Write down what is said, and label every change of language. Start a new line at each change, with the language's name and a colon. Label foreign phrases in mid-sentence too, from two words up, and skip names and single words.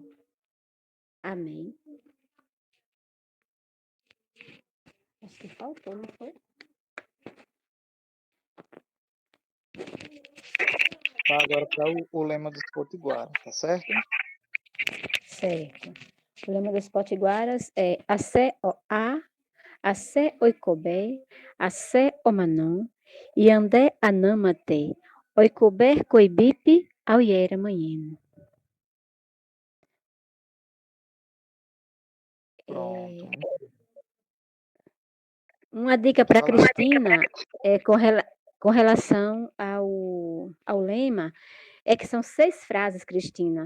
Portuguese: Amém. Acho que faltou, não foi? Tá, agora para o lema dos Potiguara, tá certo? Certo. O lema dos potiguaras é
Tupí: Assé o-a, Assé oikobé, Assé omanon, Yandé anamate, Oikobé coibipe, Auiera manheno.
Portuguese: Pronto. Uma dica Pode para falar. Cristina com relação ao lema é que são 6 frases, Cristina.